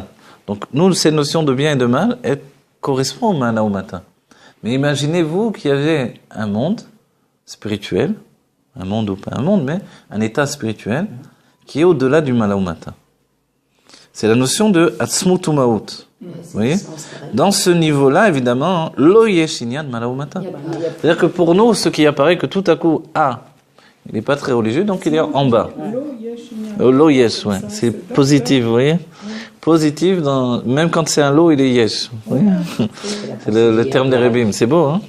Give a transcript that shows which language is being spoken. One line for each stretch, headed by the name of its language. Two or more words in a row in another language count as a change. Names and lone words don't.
French: Donc, nous, cette notion de bien et de mal, elle correspond au mala ou mata. Mais imaginez-vous qu'il y avait un monde spirituel, un monde ou pas un monde, mais un état spirituel qui est au-delà du mala ou mata. C'est la notion de atzmut ou maout. Vous voyez ? Dans ce niveau-là, évidemment,
Hebrew: lo yesh inyan mala ou mata.
French: C'est-à-dire que pour nous, ce qui apparaît que tout à coup, il n'est pas très religieux, donc il est en bas.
Hebrew: Lo yesh,
French: ouais. C'est positif, vous voyez ? Positif, même quand c'est un lo, il est yesh. Vous voyez ? C'est le terme des Rebbeim. C'est beau, hein ?